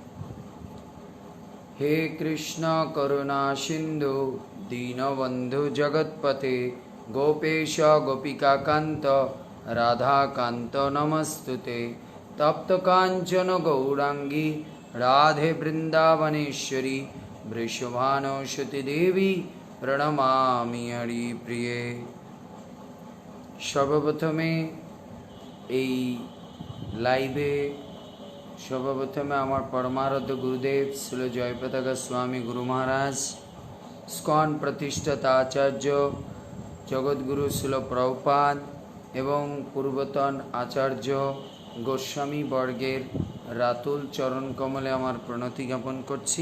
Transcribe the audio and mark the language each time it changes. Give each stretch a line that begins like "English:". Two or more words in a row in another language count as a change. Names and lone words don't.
Sanskrit: हे कृष्ण करुणा सिंधु दीनबंधु जगत्पते गोपेश गोपिका कांत राधा कांत नमस्तुते। तप्त कांचन गौरांगी राधे वृंदावनेश्वरी वृषभानुसुते देवी प्रणमामि हरिप्रिये।
Bangla: सर्वप्रथमे এই লাইভে সর্বপ্রথমে আমার পরমারাধ্য গুরুদেব শ্রীল জয়পতাকা স্বামী গুরু মহারাজ, স্কন প্রতিষ্ঠাতা আচার্য জগৎগুরু শ্রীল প্রভুপাদ এবং পূর্বতন আচার্য গোস্বামী বর্গের রাতুল চরণ কমলে আমার প্রণতি জ্ঞাপন করছি।